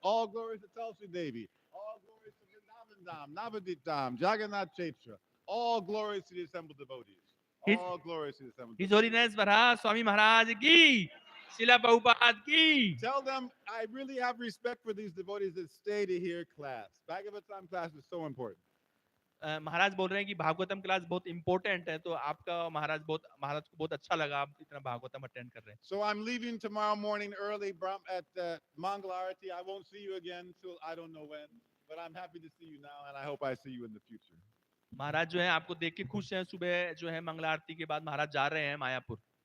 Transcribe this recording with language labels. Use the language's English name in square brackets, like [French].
[English] All glories to Tulsi Devi. All glories to Vrindavan Dham, Navadip Dham, Jagannath Chaitra. All glories to the assembled devotees. All glories to the assembled His devotees. [Hindi] Holiness Varaha Swami Maharaj की, शिला प्रभुपाद की। [English] Tell them I really have respect for these devotees that stay to hear class. Bhagavatam class is so important. [Hindi] महाराज बोल रहे हैं कि Bhagavatam class बहुत important है, तो आपका महाराज को बहुत अच्छा लगा आप इतना भागवतम अटेंड कर रहे हैं। [English] So I'm leaving tomorrow morning early at Mangala Arati. I won't see you again till I don't know when, but I'm happy to see you now, and I hope I see you in the future. [Hindi] महाराज जो है आपको देख के खुश हैं। सुबह जो है मंगला आरती के बाद महाराज जा रहे हैं मायापुर।